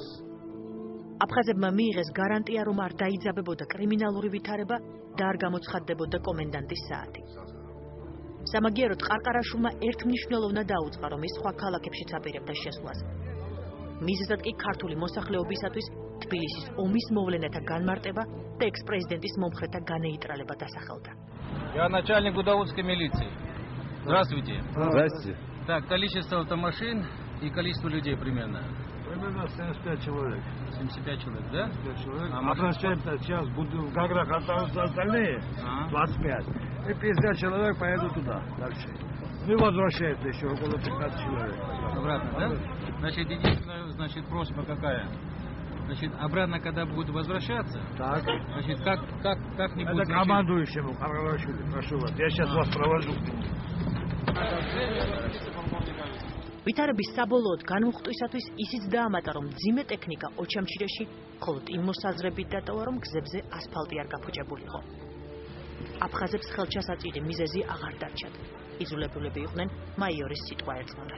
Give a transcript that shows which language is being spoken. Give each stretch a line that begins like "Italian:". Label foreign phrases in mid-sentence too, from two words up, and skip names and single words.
Georgian: აფხაზებმა მიიღეს გარანტია რომ არ დაიძაბებოდა კრიმინალური ვითარება და არ გამოცხადდებოდა კომენდანტის საათი სამაგიეროდ ყარყარაშვილმა ერთმნიშვნელოვნად დაუწყა რომ ის სხვა ქალაქებშიც აპირებდა შესვლას. მიზეზად კი ქართული მოსახლეობისათვის თბილისის ომის მოვლენათა განმარტება და ექს-პრეზიდენტის მომხრეთა განეიტრალება დასახელდა.
Russian: Я начальник Гудаутской милиции. Здравствуйте. Здравствуйте. Так, количество автомашин и количество людей примерно. Примерно 75 человек. 75 человек, да? 75 человек. А Обращаемся сейчас, буду в Гаграх останутся остальные, 25. И 50 человек поедут туда, дальше. Ну и возвращается еще около 15 человек. Обратно, да? Значит, единственная, просьба какая? Значит, обратно, когда будут возвращаться, Так. значит, как-нибудь... Это значит, командующему, Каргашвили, прошу вас. Я сейчас вас провожу.
Georgian: ვითარების საბოლოოდ განმუხტვისათვის ისიც დაამატა, რომ მძიმე ტექნიკა ოჩამჩირეში მხოლოდ იმ მოსაზრებით დატოვა, რომ გზებზე ასფალტი არ გაფუჭებულიყო. აფხაზებს ხელჩასაწირი მიზეზი აღარ დარჩათ. იძულებულები იყვნენ მაიორის სიტყვა ერწყმოდათ.